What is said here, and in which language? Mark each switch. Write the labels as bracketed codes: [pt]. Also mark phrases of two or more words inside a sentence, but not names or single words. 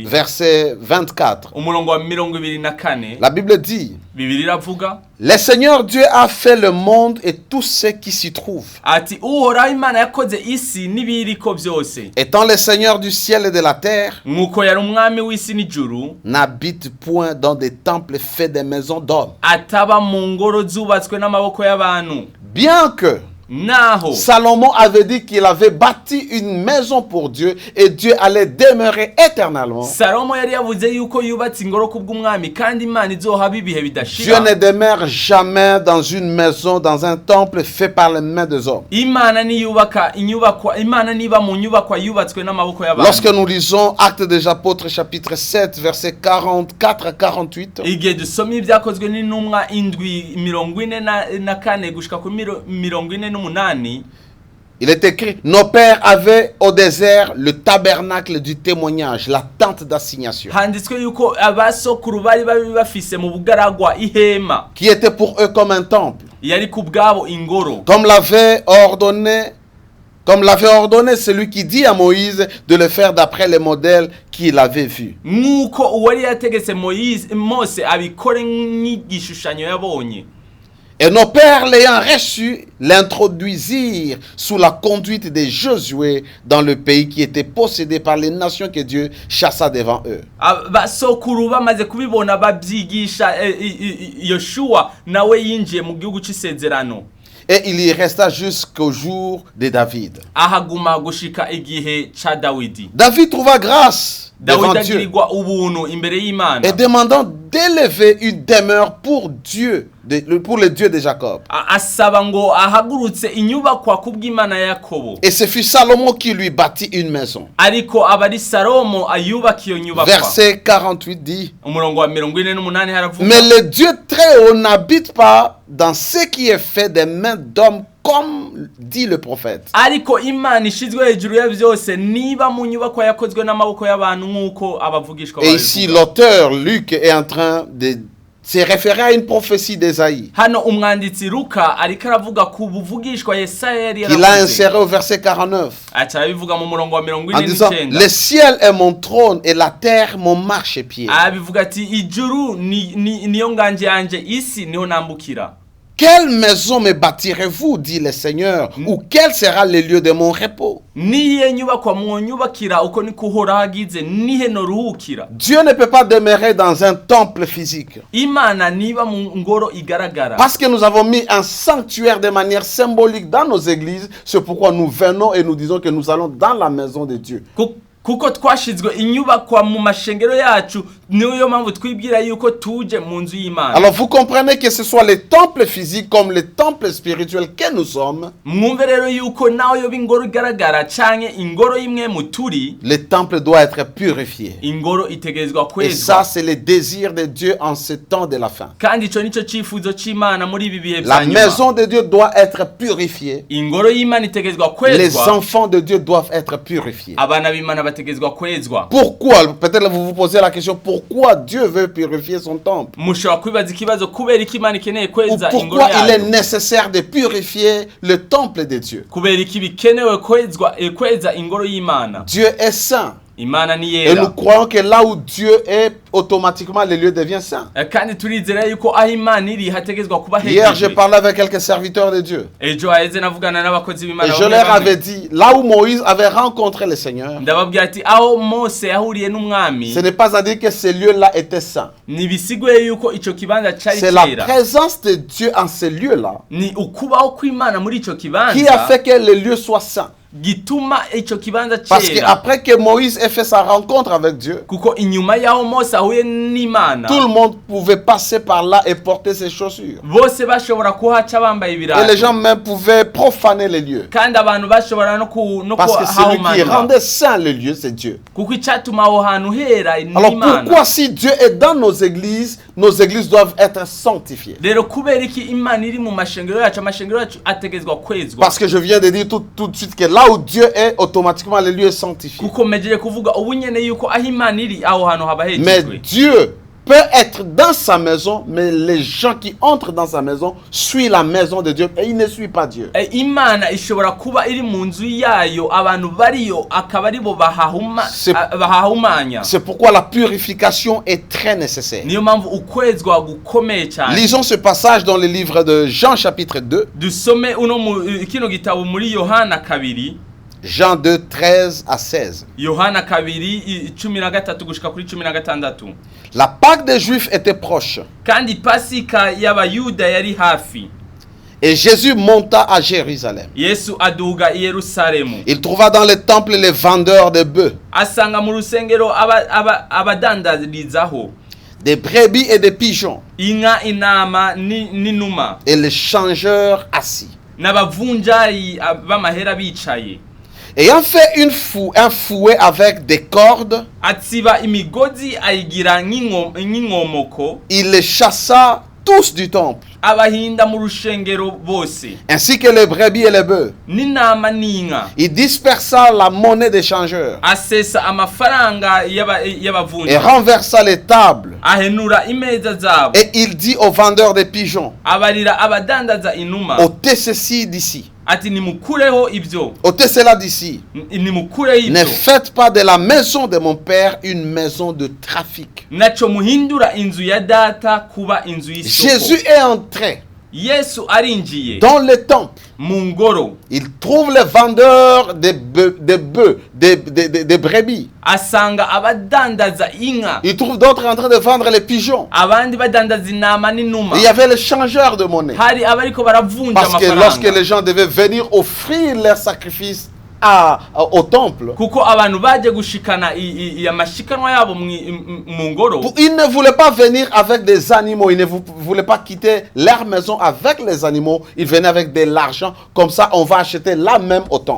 [fr] verset 24. [rn] umurongo wa 24, [fr] La Bible dit, [rn] Bibiliya iravuga [fr] le Seigneur Dieu a fait le monde et tout ce qui s'y trouve. [rn] ati uhoraho Imana yakoze isi n'ibiriko byose, [fr] Étant le Seigneur du ciel et de la terre, [rn] nk'uko yari umwami w'isi n'ijuru, [fr] n'habite point dans des temples faits des maisons d'hommes. [rn] ataba mu ngoro zubatswe n'amaboko y'abantu. [fr] Bien que [rn] naho [fr] Salomon avait dit qu'il avait bâti une maison pour Dieu et Dieu allait demeurer éternellement. [rn] Salomo yari yavuze yuko yubatse ingoro kubw'umwami kandi Imana izohaba ibihe [fr] Dieu [rn] bidashira. [fr] ne demeure jamais dans une maison, dans un temple fait par les mains des hommes. [rn] Imana niyubaka inyubakwa, Imana niba mu nyubakwa yubatswe n'amaboko y'abantu. [fr] Lorsque nous lisons Actes des Apôtres chapitre 7 versets 44 à 48, [rn] Igihe dusoma ibyakozwe n'intumwa indwi 44 gushika kuri 48, [fr] il est écrit: nos pères avaient au désert le tabernacle du témoignage, la tente d'assignation, [rn] handitswe yuko abasokuru bari bafise mu bugaragwa ihema [fr] qui était pour eux comme un temple, [rn] yari kubwabo ingoro, [fr] comme l'avait ordonné celui qui dit à Moïse de le faire d'après les modèles qu'il avait vus. [rn] nk'uko uwari yategetse Mose abikore nk'igishushanyo yabonye. [fr] Et nos pères l'ayant reçu, l'introduisirent sous la conduite de Josué dans le pays qui était possédé par les nations que Dieu chassa devant eux. [rn] Basokuru bamaze kubibona babyigisha Yoshua nawe yinjiye mu gihugu cy'isezerano. [fr] Et il y resta jusqu'au jour de David. [rn] Ahaguma gushika igihe ca Dawidi. [fr] David trouva grâce devant [rn] Dawidi [fr] Dieu [rn] agirirwa ubuntu imbere y'Imana. [fr] et demandant d'élever une demeure pour Dieu, pour le Dieu de Jacob. [rn] Asaba ngo ahagurutse inyubakwa kubw'Imana ya Yakobo. [fr] Et ce fut Salomon qui lui bâtit une maison. [rn] Ariko abari Salomo ayubaka iyo nyubakwa. [fr] Verset 48 dit: [rn] Umurongo wa 48 haravuga: [fr] mais le Dieu très haut n'habite pas dans ce qui est fait des mains d'hommes, comme dit le prophète. [rn] Ariko Imana ishizwe hejuru ya byose niba mu nyubakwa yakozwe n'amaboko y'abantu nk'uko abavugishwa [fr] Et ici l'auteur Luc est en train de se référer à une prophétie d'Ésaïe [rn] hano umwanditsi Luka ariko aravuga ku buvugishwa Yesaya yari [fr] qu'il a [rn] yaravuze. [fr] inséré au verset 49 [rn] Acha bivuga mu murongo wa [fr] en disant: [rn] 49. [fr] le ciel est mon trône et la terre mon marchepied. [rn] Abivuga ati ijuru niyo nganje yanje, isi niho nambukira. [fr] Quelle maison me bâtirez-vous, dit le Seigneur, ou quel sera le lieu de mon repos? [rn] Niye nyubakwa mwonyubakira uko niko Uhoraho agize, nihe noruhukira. [fr] Dieu ne peut pas demeurer dans un temple physique. [rn] Imana niba mu ngoro igaragara. [fr] Parce que nous avons mis un sanctuaire de manière symbolique dans nos églises, c'est pourquoi nous venons et nous disons que nous allons dans la maison de Dieu. [rn] Kuko twashizwe inyubakwa mu mashengero yacu, niyo mpamvu twibwira yuko tuje mu nzu y'Imana. [fr] Alors vous comprenez que ce soit les temples physiques comme les temples spirituels que nous sommes. [rn] Mwumve rero yuko naho yoba ingoro igaragara canke ingoro imwe mu turi, [fr] Le temple doit être purifié. [rn] ingoro itegerezwa [fr] Et [rn] kwezwa. [fr] ça, c'est le désir de Dieu en ce temps de la fin. [rn] Kandi ico nico cifuzo c'Imana muri ibi bihe [fr] La [rn] vya nyuma. [fr] maison de Dieu doit être purifiée. [rn] Ingoro y'Imana itegerezwa [fr] Les [rn] kwezwa. [fr] enfants de Dieu doivent être purifiés. [rn] Abana b'Imana bategezwa kwezwa. [fr] Pourquoi? Peut-être vous vous posez la question, pourquoi Dieu veut purifier son temple? [rn] Mushobora kwibaza ikibazo kubera iki Imana ikeneye [fr] Ou [rn] kweza ingoro [fr] pourquoi il est [rn] yayo. [fr] nécessaire de purifier le temple de Dieu? [rn] Kubera iki bikenewe kweza ingoro y'Imana. [fr] Dieu est saint. [rn] Imana ni [fr] Et nous [rn] yera. [fr] croyons que là où Dieu est, automatiquement le lieu devient saint. [rn] Kandi turizera yuko aho Imana iri hategezwa kuba [fr] Hier, je [rn] hejejwe. [fr] parlais avec quelques serviteurs de Dieu. [rn] Ejo haheze navugana n'abakozi [fr] Et [rn] b'Imana [fr] je [rn] bamwe [fr] leur [rn] bamwe. [fr] avais dit, là où Moïse avait rencontré le Seigneur, [rn] Ndababwira ati aho Mose yahuriye n'umwami, [fr] ce n'est pas à dire que ce lieu-là était saint. [rn] nibisiguye yuko ico kibanza cari [fr] C'est la [rn] kera. [fr] présence de Dieu en ce lieu-là [rn] Ni ukubaho kw'Imana muri ico [fr] qui a [rn] kibanza [fr] fait que le lieu soit saint. [rn] gituma ico kibanza [fr] Parce [rn] cera. [fr] qu'après que Moïse ait fait sa rencontre avec Dieu, [rn] Kuko inyuma yaho Mose ahuye n'Imana, [fr] tout le monde pouvait passer par là et porter ses chaussures. [rn] bose bashobora kuhaca bambaye [fr] Et les [rn] ibirato. [fr] gens même pouvaient profaner les lieux. [rn] Kandi abantu bashobora no [fr] Parce que celui qui [rn] kuhahumana. [fr] rendait saint le lieu, c'est Dieu. [rn] Kuko icatuma aho hantu hera ni [fr] Alors [rn] Imana. [fr] pourquoi si Dieu est dans nos églises doivent être sanctifiées? [rn] Rero kubera iki Imana iri mu mashengero yacu, amashengero yacu ategezwa kwezwa. [fr] Parce que je viens de dire tout de suite que là où Dieu est, automatiquement le lieu est sanctifié. [rn] Kuko mejeje kuvuga ubu nyene yuko aho Imana iri aho hantu haba [fr] Mais [rn] hejejwe. [fr] Dieu peut être dans sa maison, mais les gens qui entrent dans sa maison suivent la maison de Dieu et ils ne suivent pas Dieu. [rn] Imana ishobora kuba iri mu nzu yayo, abantu bariyo akaba aribo bahahumanya. [fr] C'est pourquoi la purification est très nécessaire. [rn] Niyo mpamvu ukwezwa gukomeye cyane. [fr] Lisons ce passage dans le livre de Jean chapitre 2. [rn] Dusome kino gitabo muri Yohana 2. [fr] Jean 2, 13 à 16. [rn] Yohana 2 13 gushika kuri 16. [fr] La Pâque des Juifs était proche. [rn] Kandi Pasika y'Abayuda yari hafi. [fr] Et Jésus monta à Jérusalem. [rn] Yesu aduga i Yerusalemu. [fr] Il trouva dans les temples les vendeurs de bœufs, [rn] Asanga mu rusengero abadandarizaho [fr] des brebis et des pigeons, [rn] inka, intama n'inuma, [fr] et les changeurs assis. [rn] n'abavunjayi b'amahera bicaye. [fr] Ayant fait un fouet avec des cordes, [rn] Atsiba imigozi ayigira nk'inkomoko, [fr] il les chassa tous du temple, [rn] abahinda mu rushengero bose, [fr] ainsi que les brebis et les bœufs. [rn] n'intama n'inka. [fr] Il dispersa la monnaie des changeurs [rn] Asesa amafaranga [fr] et [rn] y'abavunja, [fr] renversa les tables. [rn] ahenura imeza zabo, [fr] Et il dit aux vendeurs des pigeons, [rn] abarira abadandaza inuma [fr] ôtez ceci d'ici, [rn] ati nimukureho ibyo, [fr] ôtez cela d'ici. [rn] nimukureho [fr] Ne [rn] ibyo, [fr] faites pas de la maison de mon père une maison de trafic. [rn] naco muhindura inzu ya data kuba inzu y'isoko. [fr] Jésus est entré [rn] Yesu arinjiye [fr] dans le temple. [rn] mu ngoro, [fr] Il trouve les vendeurs des bœufs, des brebis. [rn] asanga abadandaza inka, [fr] Il trouve d'autres en train de vendre les pigeons. [rn] abandi badandaza intama n'inuma. [fr] Il y avait les changeurs de monnaie. [rn] Hari abariko baravunja [fr] Parce que lorsque [rn] amafaranga, [fr] les gens devaient venir offrir leurs sacrifices au temple, [rn] kuko abantu baje gushikana amashikanwa yabo mu ngoro. [fr] ils ne voulaient pas venir avec des animaux. Ils ne voulaient pas quitter leur maison avec les animaux. Ils venaient avec de l'argent. Comme ça, on va acheter là même au temple.